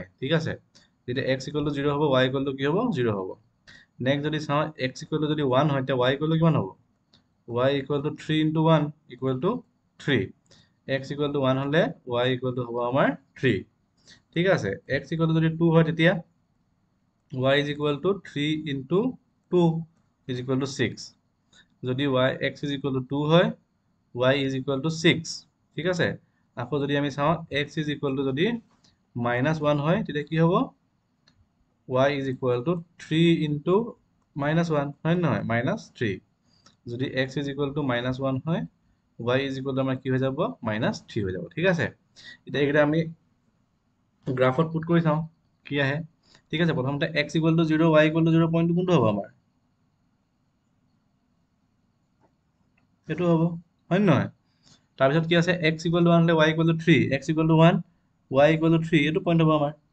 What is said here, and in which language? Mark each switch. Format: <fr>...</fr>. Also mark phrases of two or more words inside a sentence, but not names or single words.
<as>ঠিক আছে যেতিয়া x</as> <en>equal to</en> <as>0 হ'ব y</as> <en>equal to</en> <as>কি হ'ব 0 হ'ব নেক্সট যদি চাওঁ x</as> <en>equal to</en> <as>যদি 1 হয় তেতিয়া y</as> <en>equal to</en> <as>কিমান হ'ব y</as> <en>equal to 3 into 1 equal to</en> <as>3 x</as> <en>equal to</en> <as>1 হলে y</as> <en>equal to</en> <as>হ'ব আমাৰ 3 ঠিক আছে x</as> <en>equal to</en> <as>যদি 2 হয় তেতিয়া</as> <en>y is equal to 3 into 2 is equal to 6 যদি x is equal to 2 হয় y is equal to 6</en> <as>ঠিক আছে আকৌ যদি আমি চাওঁ</as> <en>x is equal to</en> <as>যদি -1 হয় তেতিয়া কি হ'ব</as> <en>y is equal to 3 into -1</en> <as>হয় নহয় -3 যদি</as> <en>x is equal to -1</en> <as>হয়</as> <en>y is equal to</en> <as>আমাৰ কি হৈ যাব -3 হৈ যাব ঠিক আছে এতিয়া এইকেইটা আমি গ্ৰাফত পুট কৰি চাওঁ কি আহে ঠিক আছে প্ৰথমতে</as> <en>x equal to 0 y equal to 0</en> <as>পইণ্টটো কোনটো হ'ব আমাৰ এইটো হ'ব হয় নহয় তাৰপিছত কি আছে x</as> <en>equal to</en> <as>1 হলে</as> <en>y equal to 3 x equal to 1 y equal to 3</en> <as>এইটো পইণ্ট হ'ব আমাৰ</as>